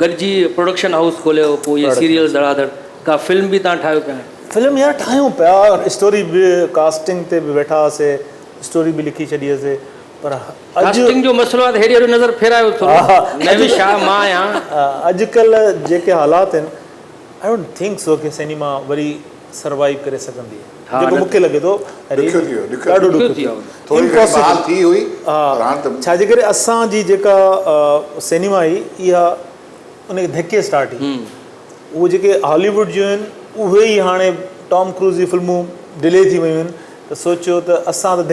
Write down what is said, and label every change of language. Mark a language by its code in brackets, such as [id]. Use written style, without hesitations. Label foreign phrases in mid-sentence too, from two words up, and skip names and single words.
[sd] गॾिजी प्रोडक्शन हाउस खोलियो पोइ इहे सीरियल धड़ाधड़ का फिल्म बि तव्हां ठाहियो पिया फिल्म यार ठाहियूं पिया स्टोरी बि कास्टिंग ते बि वेठा हुआसीं स्टोरी बि लिखी छॾी हुअसीं पर कास्टिंग जो मसलो आहे त हेॾी हेॾो नज़र फेरायो थोरो छा मां आहियां अॼुकल्ह जेके हालात आहिनि [en] I don't think so [sd] कि सिनेमा वरी सर्वाइव करे सघंदी आहे जेको मूंखे लॻे थो ॾाढो ॾुखियो थी हुई छा जे करे असांजी जेका सिनेमा आई इहा उनखे धिके स्टार्ट थी उहे जेके हॉलीवुड जूं आहिनि उहे ई हाणे टॉम क्रूज़ जी फिल्मूं डिले थी वियूं आहिनि त सोचियो त असां त